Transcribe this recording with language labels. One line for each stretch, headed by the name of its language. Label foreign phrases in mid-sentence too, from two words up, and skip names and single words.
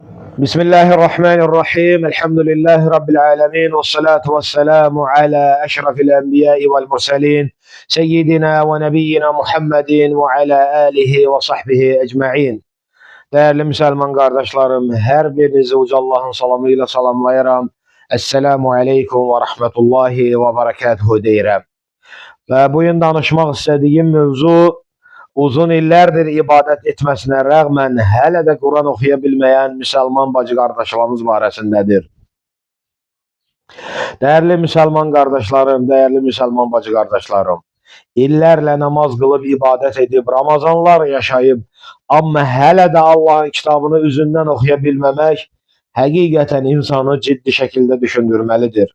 Arabic: بسم الله الرحمن الرحيم. الحمد لله رب العالمين، والصلاة والسلام على أشرف الأنبياء والمرسلين سيدنا ونبينا Muhammed وعلى آله وصحبه ecmaîn.
Azerbaijani: Değerli Müslüman kardeşlerim, her birinizi Uca Allah'ın salamıyla salamlayıram.
Arabic: السلام عليكم ورحمة الله وبركاته deyirəm.
Azerbaijani: Və bugün danışmaq istədiyim mövzu uzun illərdir ibadət etməsinə rəğmən hələ də Quran oxuya bilməyən müsəlman bacı qardaşlarımız barəsindədir. Dəyərli müsəlman qardaşlarım, dəyərli müsəlman bacı qardaşlarım, illərlə namaz qılıb, ibadət edib, Ramazanlar yaşayıb, amma hələ də Allahın kitabını üzündən oxuya bilməmək həqiqətən insanı ciddi şəkildə düşündürməlidir.